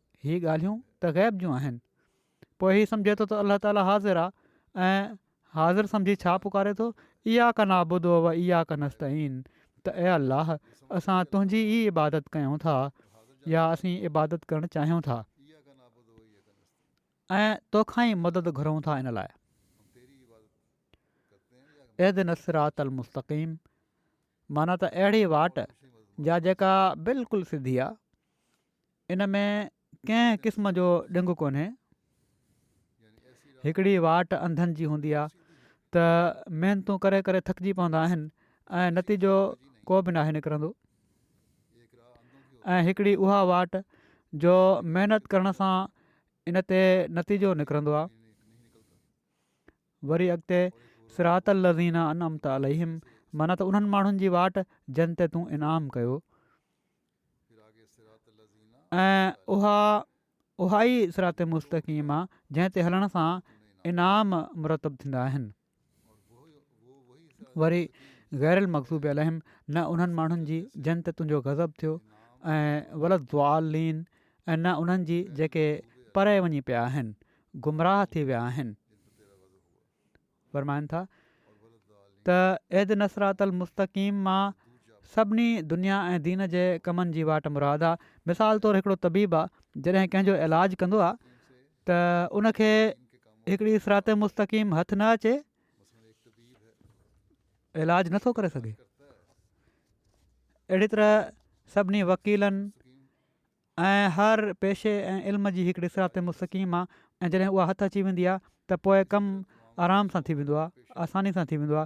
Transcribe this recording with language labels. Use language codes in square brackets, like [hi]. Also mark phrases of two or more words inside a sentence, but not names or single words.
[sd] हीअ ॻाल्हियूं त ग़ैब जूं आहिनि। पोइ हीअ सम्झे थो त [ar] الله تعالى [sd] हाज़िर आहे ऐं हाज़िर सम्झी छा पुकारे थो, [ar] إياك نعبد وإياك نستعين, [sd] त ए अलाह असां तुंहिंजी ई इबादत कयूं था या असीं इबादत करणु चाहियूं था ऐं तोखां ई मदद घुरूं था इन लाइ। [ar] اهدنا الصراط المستقيم, [sd] माना त अहिड़ी वाट या जेका बिल्कुलु सिधी आहे, इन में कंहिं क़िस्म जो ॾिंगु कोन्हे। हिकिड़ी वाट अंधनि जी हूंदी आहे त महिनतूं करे करे थकिजी पवंदा आहिनि ऐं नतीजो को बि नाहे निकिरंदो, ऐं हिकिड़ी उहा वाट जो महिनत करण सां इन ते नतीजो निकिरंदो आहे। वरी अॻिते [ar] صراط الذين أنعمت عليهم, [sd] माना त उन्हनि माण्हुनि जी वाट जिन ते तूं इनाम कयो, ऐं उहा ई [ar] صراط مستقيم [sd] आहे जंहिं ते हलण सां इनाम मुरतब थींदा आहिनि। वरी [ar] غير المغضوب عليهم, [sd] न उन्हनि माण्हुनि जी जिन ते तुंहिंजो गज़ब थियो, ऐं [ar] ولا الضالين, [sd] ऐं न उन्हनि जी जेके परे वञी पिया आहिनि, गुमराह थी विया आहिनि। फ़रमाइनि था त [ar] اهدنا الصراط المستقيم [sd] मां सभिनी दुनिया ऐं दीन जे कमनि जी वाट मुराद आहे। मिसाल तौरु हिकिड़ो तबीब आहे जॾहिं कंहिंजो इलाजु कंदो आहे त उनखे हिकिड़ी [ar] صراط مستقيم [sd] हथु न अचे, इलाजु नथो करे सघे। अहिड़ी तरह सभिनी वकीलनि ऐं हर पेशे ऐं इल्म जी हिकिड़ी [ar] صراط مستقيم [sd] आहे, ऐं जॾहिं उहा हथु अची वेंदी आहे त पोइ कमु आराम सां थी वेंदो आहे, आसानी सां थी वेंदो आहे।